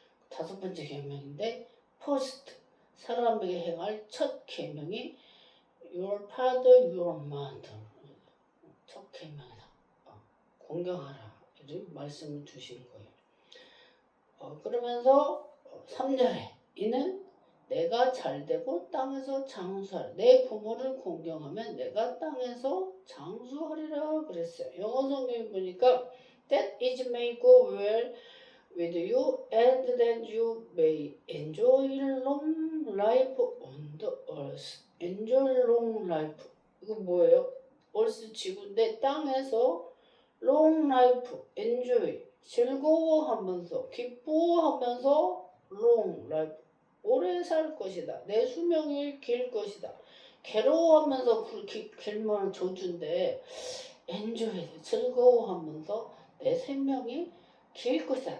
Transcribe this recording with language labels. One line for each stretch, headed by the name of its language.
Korean: 5번째 계명인데 first 사람에게 행할 첫 계명이
English: your father, your mother
Korean: 첫 계명이다. 공경하라 이렇게 말씀을 주신 거예요. 그러면서 3절에 이는 내가 잘되고 땅에서 장수하라. 내 부모를 공경하면 내가 땅에서 장수하리라 그랬어요. 영어 성경에 보니까
English: that it may go well with you and that you may enjoy long life on the earth. enjoy long life.
Korean: 이거 뭐예요? earth 지구인데 땅에서
English: long life,
Korean: enjoy, 즐거워하면서 기뻐하면서 long life, 오래 살 것이다. 내 수명이 길 것이다. 괴로워하면서 길면 저주인데 enjoy, 즐거워하면서 내 생명이 길 것이다.